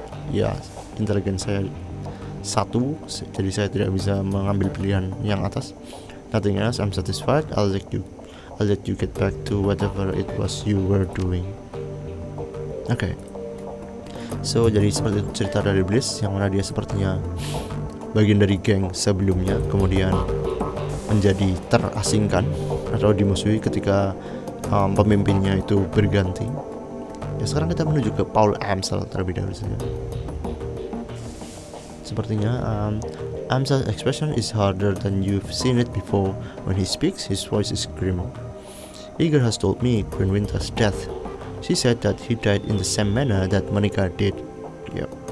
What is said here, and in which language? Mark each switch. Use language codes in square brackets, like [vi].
[id] Ya, intelijen saya 1, jadi saya tidak bisa mengambil pilihan yang atas. [en] Nothing else, I'm satisfied. I'll let you get back to whatever it was you were doing. Okay. [id] So jadi seperti itu cerita dari Bliss, yang mana dia sepertinya bagian dari geng sebelumnya, kemudian menjadi terasingkan atau dimusuhi ketika pemimpinnya itu berganti. Ya, sekarang kita menuju ke Paul Amsel terlebih dahulu saja. Sepertinya [en] Amsel's expression is harder than you've seen it before. When he speaks, his voice is grim. Igor has told me Queen Winter's death. She said that he died in the same manner that Monica did. Yep.